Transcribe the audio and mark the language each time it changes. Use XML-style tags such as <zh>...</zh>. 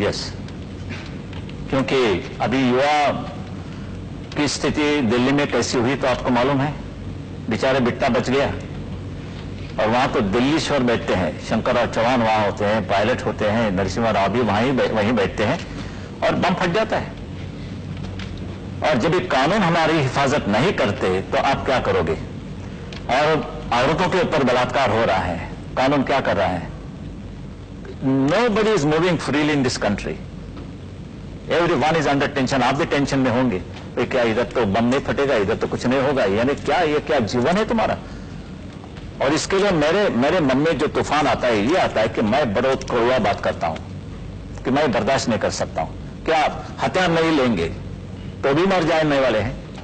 <hi>Yes, क्योंकि अभी युवा की स्थिति दिल्ली में कैसी हुई तो आपको मालूम है, बेचारे बिट्टा बच गया, और वहां तो दिल्लीश्वर बैठते हैं, शंकरराव चौहान वहां होते हैं, पायलट होते हैं, नरसिम्हा राव भी वहीं बैठते हैं, और बम फट जाता है। और जब ये कानून हमारी हिफाजत नहीं करते तो आप क्या करोगे? और औरतों के ऊपर बलात्कार हो रहा है, कानून क्या कर रहा है?</hi> <en>Nobody is moving freely in this country. Everyone is under tension.</en> <hi>आप भी टेंशन में होंगे तो क्या इधर तो बम नहीं फटेगा, इधर तो कुछ नहीं होगा, यानी क्या ये क्या जीवन है तुम्हारा? और इसके लिए मेरे मन में जो तूफान आता है ये आता है कि मैं बड़ा कड़वा बात करता हूं कि मैं बर्दाश्त नहीं कर सकता हूं। क्या हथियार नहीं लेंगे तो भी मर जाने वाले हैं?</hi>